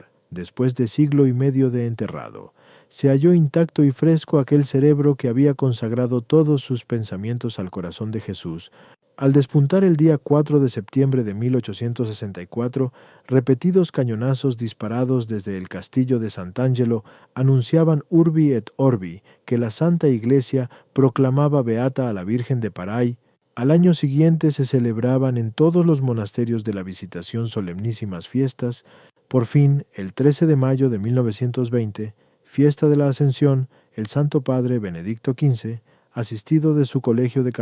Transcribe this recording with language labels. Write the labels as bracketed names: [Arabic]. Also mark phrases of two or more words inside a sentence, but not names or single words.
[Spanish] Después de siglo y medio de enterrado, se halló intacto y fresco aquel cerebro que había consagrado todos sus pensamientos al corazón de Jesús. Al despuntar el día 4 de septiembre de 1864, repetidos cañonazos disparados desde el castillo de Sant'Angelo anunciaban [Latin] urbi et orbi [Spanish] que la Santa Iglesia proclamaba beata a la Virgen de Paray. Al año siguiente se celebraban en todos los monasterios de la Visitación solemnísimas fiestas. Por fin, el 13 de mayo de 1920, fiesta de la Ascensión, el Santo Padre Benedicto XV, asistido de su colegio de